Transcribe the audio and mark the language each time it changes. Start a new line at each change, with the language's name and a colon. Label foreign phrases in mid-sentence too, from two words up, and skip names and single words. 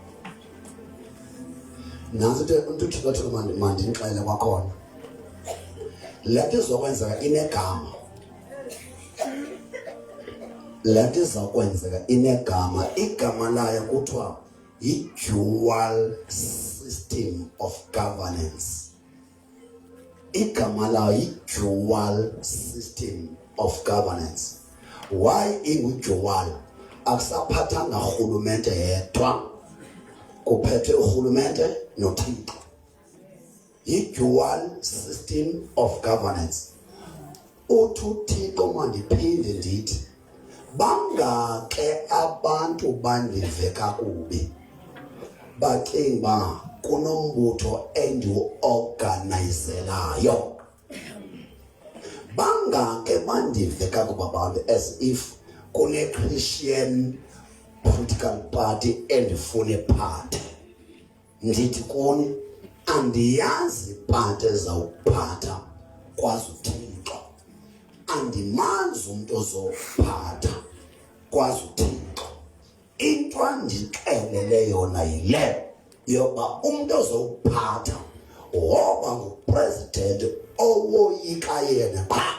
Xhosa: nansi umuntu uThixo manje ngixele kwakhona lento izokwenzeka inegama lento izokwenzeka inegama igama layo kuthiwa i-
English: dual system of governance.
Xhosa: Igama layo i-
English: dual system of governance.
Xhosa: Why ingu-dual? Akusaphathanga urhulumente yedwa, kuphethwe urhulumente noThixo.
English: I-dual system of governance.
Xhosa: Uthi uThixo mandiphinde ndithi bangake abantu bandive kakubi bacinga kunombutho endiwu-organizelayo. Bangake bandive kakubi abantu
English: as if
Xhosa: kune-
English: Christian political party
Xhosa: endifune party. Ndithi kuni andiyazi party ezawuphatha kwazi uThixo. Andimazi umuntu ozophatha kwazi uThixo. Into andixelele yona yile yoba umuntu ozophatha woba ngupresident owoyika yena qha.